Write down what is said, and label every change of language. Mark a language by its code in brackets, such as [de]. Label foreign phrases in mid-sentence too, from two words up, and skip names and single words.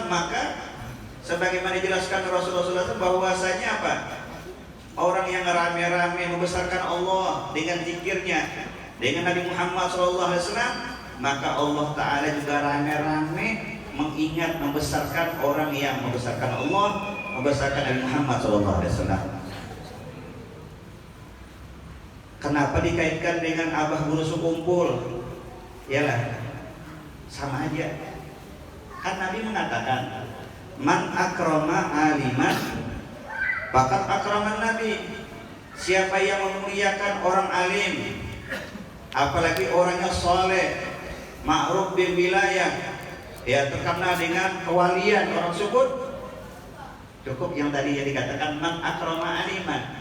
[id] Maka sebagaimana dijelaskan Rasulullah SAW bahwasanya orang yang rame-rame membesarkan Allah dengan zikirnya, dengan Nabi Muhammad SAW, maka Allah Ta'ala juga rame-rame mengingat, membesarkan orang yang membesarkan Allah, membesarkan Nabi Muhammad SAW. Kenapa dikaitkan dengan abah guru sekumpul? Yalah, sama aja. Kan Nabi mengatakan, [ar] man akrama aliman faqad akraman nabi. [id] Siapa yang memuliakan orang alim, apalagi orangnya soleh, [ar] ma'ruf bil wilayah, [id] terkenal dengan kewalian orang tersebut, cukup yang tadi yang dikatakan [ar] man akrama aliman.